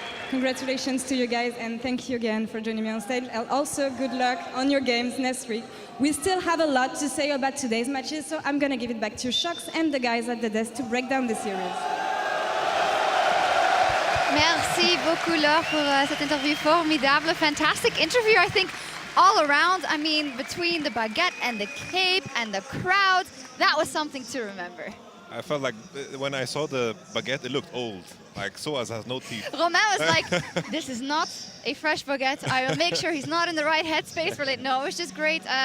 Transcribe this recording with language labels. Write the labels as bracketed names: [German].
[English] Congratulations to you guys, and thank you again for joining me on stage. And also, good luck on your games next week. We still have a lot to say about today's matches, so I'm gonna give it back to Shox and the guys at the desk to break down the series. [French] Merci beaucoup, Laure, pour cette interview formidable. [English] Fantastic interview, I think, all around. I mean, between the baguette and the cape and the crowd, that was something to remember. I felt like when I saw the baguette, it looked old. Like sOAZ has no teeth. Romain was like, this is not a fresh baguette. I will make sure he's not in the right headspace for it. No, it was just great.